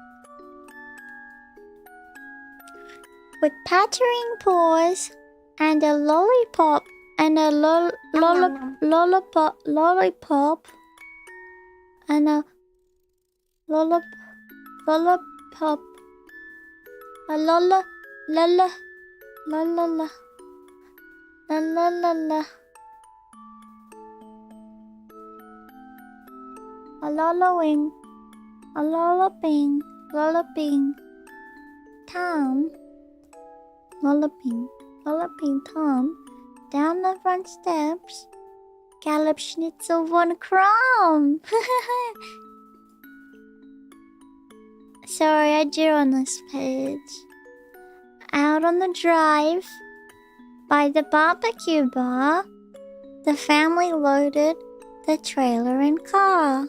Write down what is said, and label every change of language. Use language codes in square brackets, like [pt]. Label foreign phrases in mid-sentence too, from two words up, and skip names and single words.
[en] With pattering paws and a lollipop and a lollipop and a lollipop La la la la la la la la la la la la. A lullawing, a lullaping, lullaping, Tom, lullaping, lullaping Tom, down the front steps, gallop Schnitzel von Krumm. Sorry, I drew on this page. Out on the drive, by the barbecue bar, the family loaded the trailer and car.